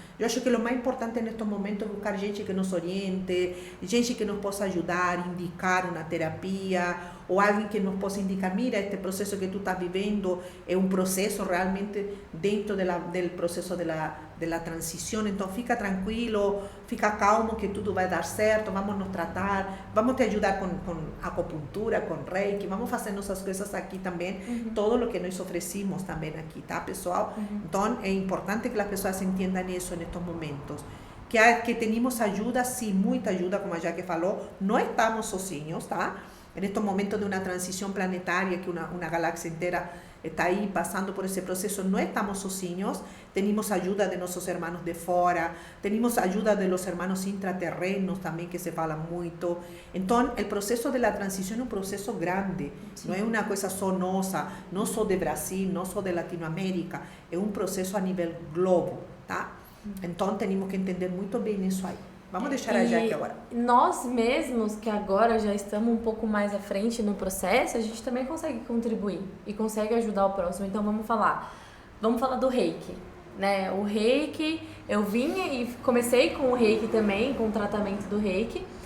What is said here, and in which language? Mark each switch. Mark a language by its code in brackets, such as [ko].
[pt] Eu acho que o mais importante nestes momentos é buscar gente que nos oriente, gente que nos possa ajudar, indicar uma terapia, ou alguém que nos possa indicar, mira, este processo que tu estás vivendo é um processo realmente dentro do processo da transição, então fica tranquilo, fica calmo que tudo vai dar certo, vamos nos tratar, vamos te ajudar com acupuntura, com reiki, vamos fazer nossas coisas aqui também, todo o que nós oferecemos também aqui, tá, pessoal? Então, é importante que as pessoas entendam isso nestes momentos. Que temos ajuda, sim, muita ajuda, como a Jaque falou, não estamos sozinhos, tá? [es] En estos momentos de una transición planetaria, que una galaxia entera está ahí pasando por ese proceso, no estamos sozinhos, tenemos ayuda de nuestros hermanos de fora, tenemos ayuda de los hermanos intraterrenos también, que se fala mucho. Entonces, el proceso de la transición es un proceso grande, sí. No es una cosa [pt] só nossa, [es] no só de Brasil, no só de Latinoamérica, es un proceso a nivel globo, tá? [pt] Então, temos que entender muito bem isso aí. Vamos deixar a Jaque agora. Nós mesmos, que agora já estamos um pouco mais à frente no processo, a gente também consegue contribuir e consegue ajudar o próximo. Então vamos falar do Reiki, né? O Reiki, eu vinha e comecei com o Reiki também, com o tratamento do Reiki,